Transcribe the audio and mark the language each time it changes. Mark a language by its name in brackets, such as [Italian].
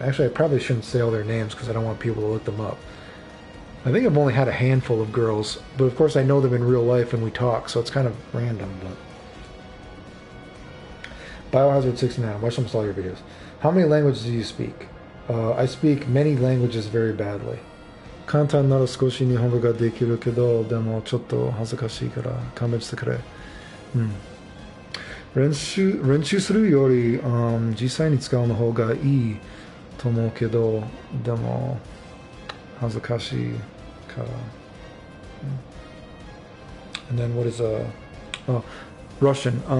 [English] Actually, I probably shouldn't say all their names because I don't want people to look them up. I think I've only had a handful of girls, but of course I know them in real life and we talk, so it's kind of random. But Biohazard 69, watch almost all your videos. How many languages do you speak? I speak many languages very badly. [Japanese] 簡単なら少し日本語ができるけど、でもちょっと恥ずかしいから勘弁してくれ。うん。練習するより、実際に使うの方がいいと思うけど、でも恥ずかしいから。 [English] And then what is Russian?